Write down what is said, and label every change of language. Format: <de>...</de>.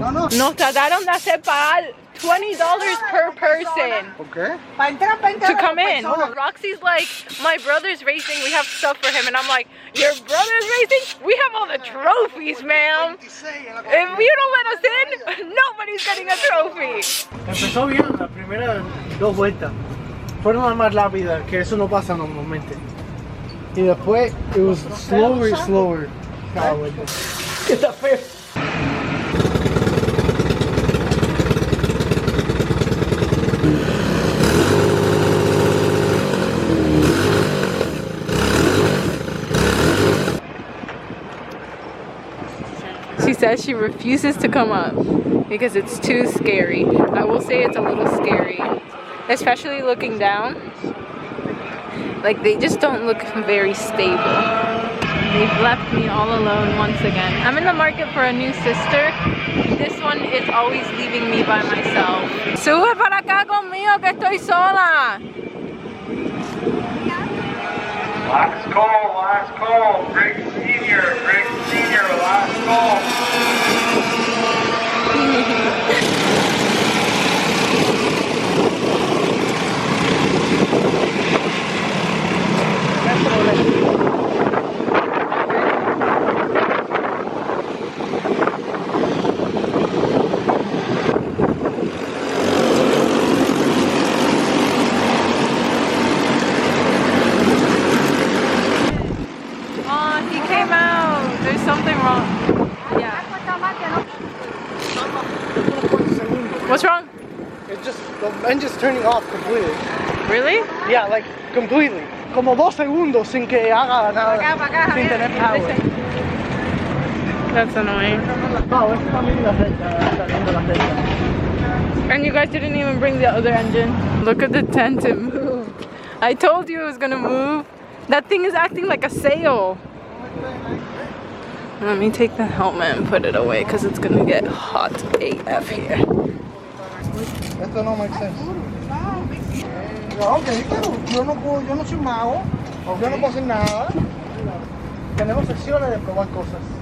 <es>Nos trataron de hacer pagar $20</es> <en>per person Okay. to come in. Roxy's like, my brother's racing, we have stuff for him. And I'm like, your brother's racing? We have all the trophies, ma'am. If you don't let us in, nobody's getting a trophy.</en> <es>Empezó bien las primeras 2 vueltas. Fueron las más rápidas, que eso no pasa normalmente. Y después,</es> <en>it was slower and slower.</en> <es>Cada vuelta. ¿Qué está feo?</es> <en>She says she refuses to come up because it's too scary. I will say it's a little scary, especially looking down. Like, they just don't look very stable. They've left me all alone once again. I'm in the market for a new sister. This one is always leaving me by myself.</en> <es>Sube para acá conmigo que estoy sola.</es> <en>Last call, Greg Senior, last call. Oh, he came out. There's something wrong. Yeah. What's wrong? It's just, the engine's turning off completely. Really? Yeah, like, completely.</en> <es>Como 2 segundos sin que haga nada. Sin tener power.</es> <en>That's annoying.</en> <es>No, es también la recta, saliendo la recta.</es> <en>And you guys didn't even bring the other engine. Look at the tent, it moved. I told you it was gonna move. That thing is acting like a sail. Let me take the helmet and put it away because it's gonna get hot AF here.</en> <es>Esto no</es> <en>makes sense.</en> <es>Ok, pero yo no soy mago, yo no puedo hacer nada. Tenemos secciones de probar cosas.</es>